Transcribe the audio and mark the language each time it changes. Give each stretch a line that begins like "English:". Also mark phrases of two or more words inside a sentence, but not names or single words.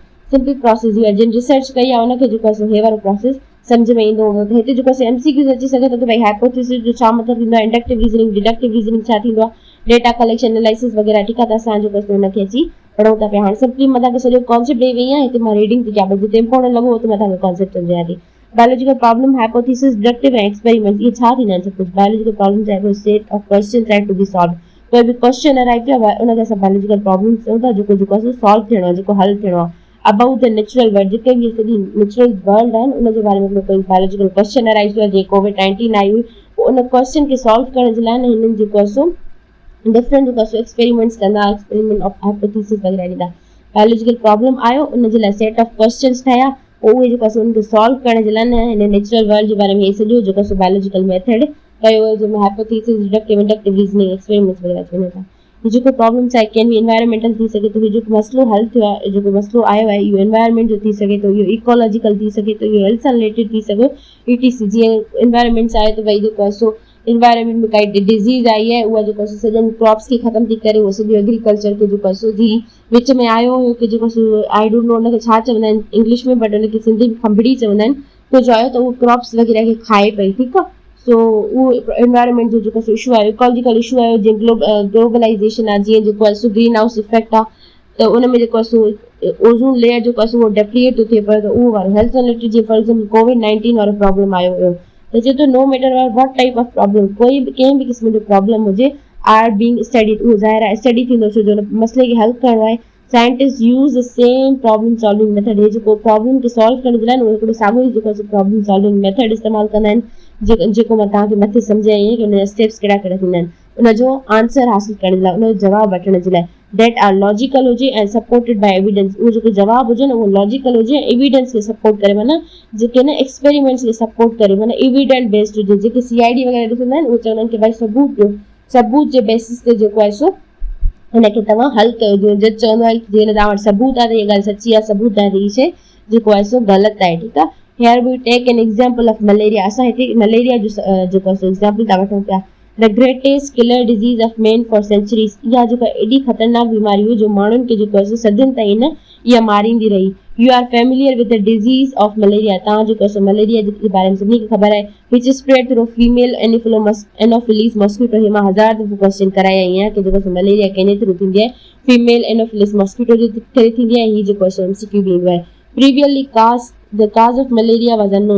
English: simple process
Sindhi: इहो आहे, जिन रिसर्च कई आहे उनखे जेको आहे हे वारो प्रोसेस सम्झ में ईंदो हूंदो। त हिते जेको आहे MCQs अची सघे थो कि भई हाइपोथेसिस जो छा मतिलबु थींदो आहे,
English: inductive reasoning deductive reasoning
Sindhi: छा थींदो आहे,
English: data collection analysis
Sindhi: वग़ैरह, ठीकु आहे। त असां जेको आहे हुनखे अची पढ़ूं था पिया। हाणे सिंपली मां तव्हांखे सॼो कॉन्सेप्ट ॾेई वई आहियां, हिते मां रीडिंग थी कयां, जिते इंपॉर्टेंट लॻो हुते मां तव्हांखे कॉन्सेप्ट सम्झायां थी।
English: biological problem, hypothesis, deductive
Sindhi: ऐं एक्सपेरिमेंट, इहे छा थींदा आहिनि?
English: suppose biological problem आहे set of question trying to be solve.
Sindhi: कोई बि
English: question arrive
Sindhi: थियो आहे उनखे असां
English: biological problem
Sindhi: चऊं था, जेको आहे सॉल्व थियणो आहे, जेको हल थियणो आहे।
English: about the natural world,
Sindhi: जेके बि सॼी
English: natural world
Sindhi: आहिनि उनजे बारे में कोई
English: biological question arrive
Sindhi: थियो आहे, जीअं कोविड-19 आई हुई, उन क्वेश्चन खे सॉल्व करण जे लाइ हिननि जेको आहे डिफरेंट जेको आहे एक्सपेरिमेंट्स कंदा,
English: experiment of hypothesis
Sindhi: वग़ैरह ॾींदा।
English: biological problem
Sindhi: आयो, उन जे लाइ
English: set of questions
Sindhi: ठाहिया, पोइ उहे जेको आहे उनखे सॉल्व करण जे लाइ न हिन
English: natural world
Sindhi: जे बारे में सॼो जेको आहे
English: biological method
Sindhi: कयो, जंहिंमें
English: hypothesis, deductive, inductive reasoning, experiments
Sindhi: वग़ैरह चवनि था। जेको प्रॉब्लम्स आहे कंहिं बि एनवायरमेंटल थी सघे थो, जेको मसलो हल थियो आहे, जेको मसलो आयो आहे, इहो एनवायरमेंट जो थी सघे थो, इहो इकोलॉजिकल थी सघे थो, इहो हेल्थ सां रिलेटेड थी सघे, ETC। जीअं एनवायरमेंट्स आहे त भई जेको आहे एनवायरनमेंट में काई डिजीज आई है उहा जेको सॼनि क्रॉप्स खे ख़तम थी करे उहो सॼो एग्रीकल्चर खे जेको थी विच में आयो हुयो कि जेको
English: I don't know
Sindhi: उनखे छा चवंदा आहिनि इंग्लिश में बट उनखे सिंधी में खंभड़ी चवंदा आहिनि तो जो आहे त उहो क्रॉप्स वग़ैरह खे खाए पई ठीकु आहे सो उहो एनवायरनमेंट जो जेको इशू आयो
English: ecological issue
Sindhi: आयो जीअं ग्लोबलाइज़ेशन आहे जीअं जेको आहे
English: green house effect
Sindhi: आहे त उन में जेको
English: ozone layer
Sindhi: जेको आहे उहो डेप्लीट थो थिए पियो त उहो वारो
English: health related
Sindhi: जीअं
English: for example
Sindhi: कोविड-19 वारो प्रॉब्लम आयो हुयो त चए थो
English: no matter what type of problem
Sindhi: कोई बि कंहिं बि क़िस्म जो प्रॉब्लम हुजे
English: are being studied
Sindhi: उहो ज़ाहिर आहे स्टडी थींदो छो जो मसइले खे हल करणो आहे
English: scientist use the same problem solving method
Sindhi: हे जेको प्रॉब्लम खे सॉल्व करण जे लाइ उहो हिकिड़ो साॻियो ई जेको
English: problem solving method
Sindhi: इस्तेमालु कंदा आहिनि जेको मां तव्हांखे मथे सम्झाई कि हुनजा स्टेप्स कहिड़ा कहिड़ा थींदा आहिनि उनजो आंसर हासिल करण जे लाइ उनजो जवाबु वठण जे लाइ
English: that are logical
Sindhi: हुजे ऐं
English: supported by evidence
Sindhi: उहो जेको जवाबु हुजे न उहो लॉजिकल हुजे एविडेंस खे सपोर्ट करे माना जेके न एक्सपेरिमेंट्स खे सपोर्ट करे माना
English: evident based
Sindhi: हुजे जेके CID वग़ैरह ॾिसंदा आहिनि उहे चवंदा आहिनि कि भाई सबूत जे बेसिस ते जेको आहे सो हिनखे तव्हां हल कयो जीअं जज चवंदो आहे कि जीअं तव्हां वटि सबूत आहे त इहा ॻाल्हि सची आहे सबूत आहे त हीअ शइ जेको आहे सो ग़लति आहे ठीकु आहे
English: here we take an example of malaria
Sindhi: असां हिते मलेरिया जो जेको आहे एग्जाम्पल था वठूं पिया
English: the greatest killer disease of man for centuries
Sindhi: इहा जेका एॾी ख़तरनाक बीमारी हुई जो माण्हुनि खे जेको आहे सदियुनि ताईं न इहा मारींदी रही
English: you are familiar with the disease of malaria
Sindhi: तव्हां जेको आहे मलेरिया जे बारे में सभिनी खे ख़बर आहे
English: which spread through female anopheles mosquito
Sindhi: हे मां 1000 दफ़ो क्वेश्चन कराया आई आहियां कि जेको मलेरिया कंहिंजे थ्रू थींदी आहे
English: female anopheles mosquito
Sindhi: जे करे थींदी आहे हीअ जेको आहे MCQ बि ईंदो आहे
English: previously the cause of malaria was unknown